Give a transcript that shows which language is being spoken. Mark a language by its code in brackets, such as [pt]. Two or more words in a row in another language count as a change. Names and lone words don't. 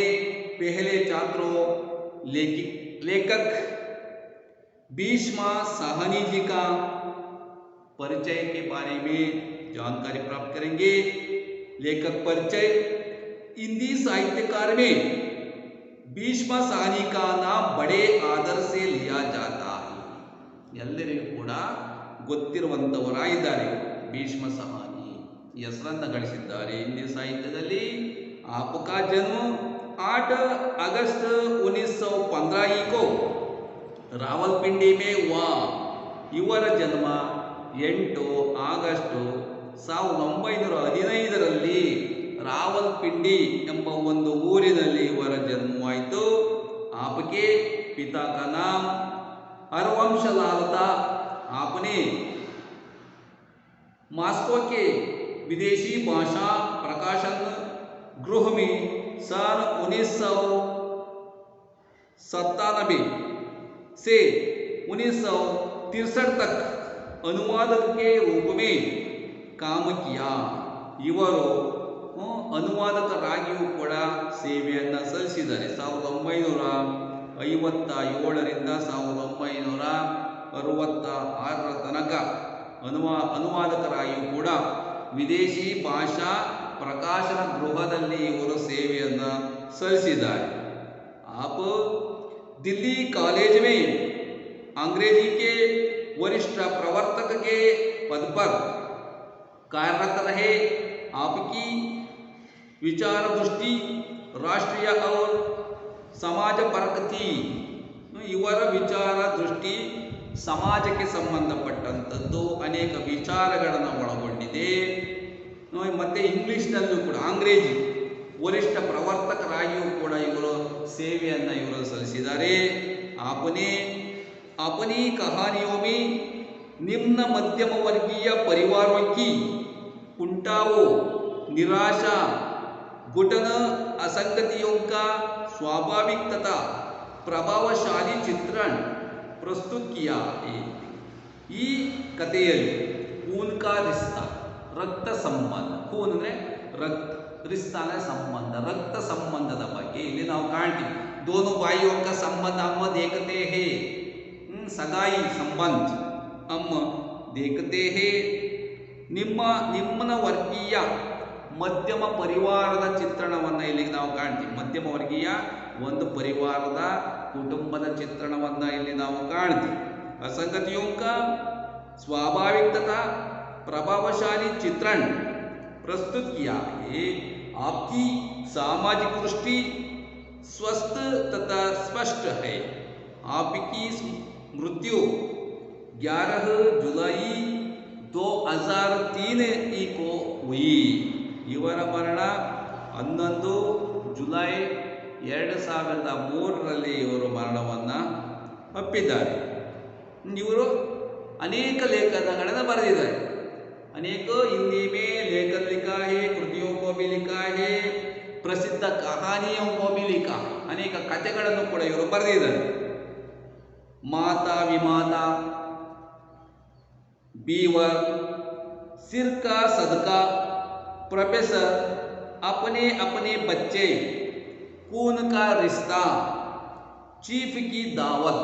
[hi] पहले छात्रों लेखक भीष्म साहनी जी का परिचय के बारे में जानकारी प्राप्त करेंगे। लेखक परिचय। हिंदी साहित्यकार में भीष्म साहनी का नाम बड़े आदर से लिया जाता है। [kn] ಎಲ್ಲರಿಗೂ ಕೂಡ ಗೊತ್ತಿರುವಂತವರಾಗಿದ್ದಾರೆ ಭೀಷ್ಮ ಸಾಹನಿ ಹೆಸರನ್ನು ಗಳಿಸಿದ್ದಾರೆ ಹಿಂದಿ ಸಾಹಿತ್ಯದಲ್ಲಿ। [hi] आपका जन्म 8 अगस्त 1915 को रावलपिंडी में हुआ। [kn] ಇವರ ಜನ್ಮ 8 ಆಗಸ್ಟ್ 1915ರಲ್ಲಿ रावलपिंडी ಎಂಬ ಒಂದು ಊರಿನಲ್ಲಿ ಇವರ ಜನ್ಮವಾಯಿತು। [hi] आपके पिता का नाम हरवंश लाल था। आपने मॉस्को के विदेशी भाषा प्रकाशन गृह में सन 1997 से 1963 तक अनुवादक के रूप में काम किया। [kn] ಇವರು ಅನುವಾದಕರಾಗಿಯೂ ಕೂಡ ಸೇವೆಯನ್ನು ಸಲ್ಲಿಸಿದ್ದಾರೆ। 1957ರಿಂದ 1966 ತನಕ ಅನುವಾದಕರಾಗಿಯೂ ಕೂಡ ವಿದೇಶಿ ಭಾಷಾ ಪ್ರಕಾಶನ ಗೃಹದಲ್ಲಿ ಇವರು ಸೇವೆಯನ್ನು ಸಲ್ಲಿಸಿದ್ದಾರೆ। [hi] आप दिल्ली कॉलेज में अंग्रेजी के वरिष्ठ प्रवर्तक के पद पर कार्यरत रहे। आपकी विचार दृष्टि राष्ट्रीय और समाज परक थी। [kn] ಇವರ ವಿಚಾರ ದೃಷ್ಟಿ ಸಮಾಜಕ್ಕೆ ಸಂಬಂಧಪಟ್ಟಂಥದ್ದು ಅನೇಕ ವಿಚಾರಗಳನ್ನು ಒಳಗೊಂಡಿದೆ। ಮತ್ತು ಇಂಗ್ಲಿಷ್ನಲ್ಲೂ ಕೂಡ ಅಂಗ್ರೇಜಿ [hi] वरिष्ठ प्रवर्तकरागियೂ [kn] ಕೂಡ ಇವರು ಸೇವೆಯನ್ನು ಇವರು ಸಲ್ಲಿಸಿದ್ದಾರೆ। [hi] आपने अपनी कहानियों में निम्न मध्यम वर्गीय परिवारों की कुंठाओं, निराशा, घुटन, असंगतियों का स्वाभाविक तथा प्रभावशाली चित्रण प्रस्तुत किया है। [kn] ಈ ಕಥೆಯಲ್ಲಿ [hi] खून का रिश्ता रक्त संबंध, [kn] खून ಅಂದರೆ [hi] रिश्ता ने संबंध, रक्त संबंधದ [kn] ಬಗ್ಗೆ ಇಲ್ಲಿ ನಾವು ಕಾಣ್ತೀವಿ। [hi] दोनों भाइयों का संबंध हम देखते हैं। सगाई संबंध हम देखते हैं। [kn] ನಿಮ್ನ ವರ್ಗೀಯ ಮಧ್ಯಮ ಪರಿವಾರದ ಚಿತ್ರಣವನ್ನು ಇಲ್ಲಿ ನಾವು ಕಾಣ್ತೀವಿ। ಮಧ್ಯಮ ವರ್ಗೀಯ ಒಂದು ಪರಿವಾರದ ಕುಟುಂಬದ ಚಿತ್ರಣವನ್ನು ಇಲ್ಲಿ ನಾವು ಕಾಣ್ತೀವಿ। [hi] असंगतियों का स्वाभाविक तथा प्रभावशाली चित्रण प्रस्तुत किया है। आपकी सामाजिक दृष्टि स्वस्थ तथा स्पष्ट है। आपकी मृत्यु 11 जुलाई 2003 को हुई। [kn] ಇವರ ಮರಣ 11 ಜುಲೈ 2003ರಲ್ಲಿ ಇವರು ಮರಣವನ್ನು ಅಪ್ಪಿದ್ದಾರೆ। ಇವರು ಅನೇಕ ಲೇಖನಗಳನ್ನು ಬರೆದಿದ್ದಾರೆ। [hi] अनेक हिंदी में लेखन लिखा है, कृतियों को भी लिखा है, प्रसिद्ध कहानियों को भी लिखा है। [kn] अनेक कथೆಗಳನ್ನು ಕೂಡ ಇವರು ಬರೆದಿದ್ದಾರೆ। [hi] माता विमाता, बीवर, सिर का सदका, प्रोफेसर, अपने अपने बच्चे, खून का रिश्ता, चीफ की दावत।